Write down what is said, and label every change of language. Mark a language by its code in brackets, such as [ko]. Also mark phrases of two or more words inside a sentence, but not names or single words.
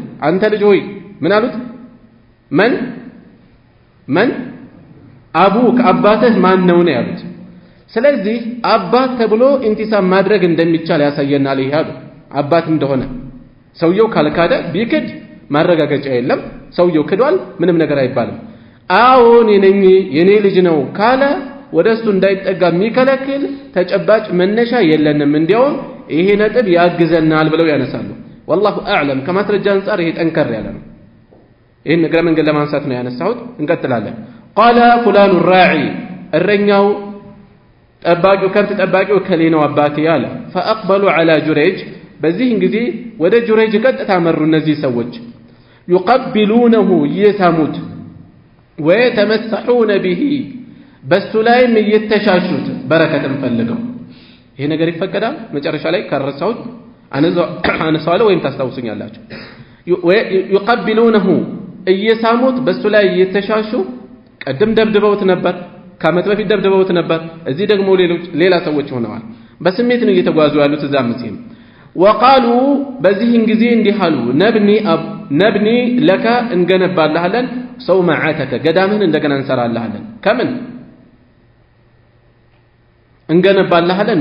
[am] አንተ ልጅ ሆይ ምን አሉት? [ar] من أبوك [am] አባትህ ማን ነው ነው ያሉት። ስለዚህ አባት ተብሎ ኢንቲሳብ ማድረግ እንደሚቻል ያሳየናል። ይሄ አሉ አባት እንደሆነ ሰውየው ካልካደ ቢክድ ማረጋገጫ የለም። ሰውየው ክዷል፣ ምንም ነገር አይባልም። አዎን የኔ ልጅ ነው ካለ ወደሱ እንዳይጠጋ የሚከለክል ተጨባጭ መነሻ የለንም። እንዲያውም ይሄ ነጥብ ያግዘናል ብለው ያነሳሉ። [ar] والله اعلم [am] ከማስረጃ አንፃር ይሄ ጠንከር ያለ ነው። ይሄን ነገር መንገድ ለማንሳት ነው ያነሳሁት። እንቀጥላለን። [ar] قال فلان الراعي [am] እረኛው ጠባቂው ከብት ጠባቂው ከሌናው አባቴ ያለ [ar] فاقبلوا على جريج [am] በዚህ ጊዜ ወደ ጁረይጅ ቀጥታ መሩ እነዚህ ሰዎች [ar] يقبلونه يساموت ويتمسحون به [am] በሱ ላይም እየተሻሹት በረከትን ፈልገው ይሄ ነገር ይፈቀዳል? መጨረሻ ላይ ከረሳሁት አነሳዋለሁ ወይም ታስታውሱኛላችሁ። يقبلونه እየሳሙት በሱ ላይ እየተሻሹ ቀደም ደብድበውት ነበር፣ ከዓመት በፊት ደብድበውት ነበር። እዚህ ደግሞ ሌላ ሰዎች ሆነዋል። በስሜት ነው እየተጓዙ ያሉት እዛም ሲል وقالوا በዚህን ጊዜ እንዲህ አሉ [ar] نبني لك [am] እንገነባልሃለን ሰውማዓተከ ገዳምህን እንደገና እንሰራልሃለን። ከምን እንገነባልሃለን?